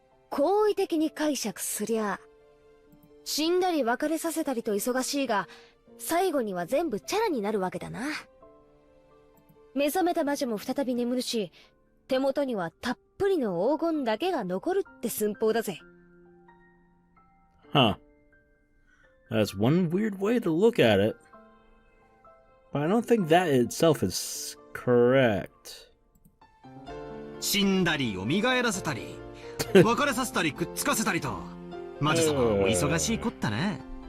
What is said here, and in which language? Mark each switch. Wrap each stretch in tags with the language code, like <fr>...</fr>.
<ja>好意的に解釈すりゃ、死んだり別れさせたりと忙しいが、最後には全部チャラになるわけだな。目覚めた魔女も再び眠るし、手元にはたっぷりの黄金だけが残るって寸法だぜ。</ja> <en>Huh. That's one weird way to look at it. But I don't think that itself is correct.</en> <ja>死んだり蘇らせたり、別れさせたりくっつかせたりと、魔女様はお忙しいこったね。</ja>